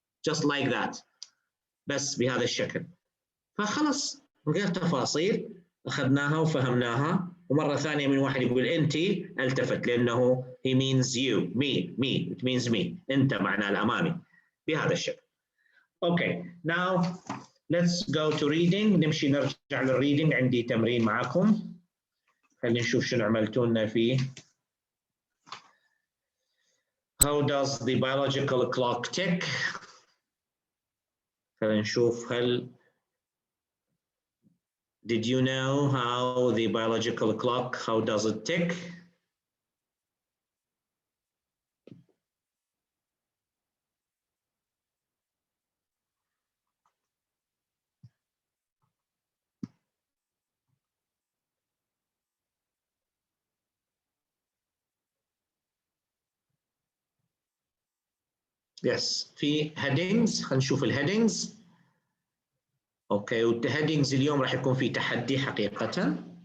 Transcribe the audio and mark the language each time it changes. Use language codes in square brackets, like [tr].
[en] Just like that. [ar] بس بهذا الشكل. فخلص من غير تفاصيل أخذناها وفهمناها. ومرة ثانية من واحد يقول أنتي التفت لأنه [en] he means you, me, it means me. [ar] أنت معناه الأمامي بهذا الشكل. [en] Okay, now let's go to reading. [ar] نمشي نرجع للreading. عندي تمرين معكم. خلينا نشوف شنو عملتوا لنا فيه. [en] How does the biological clock tick? [ar] خلينا نشوف هل [en] did you know how the biological clock, how does it tick? Yes, في headings. [ar] خلينا نشوف الheadings. اوكي، والheadings اليوم راح يكون في تحدي حقيقة.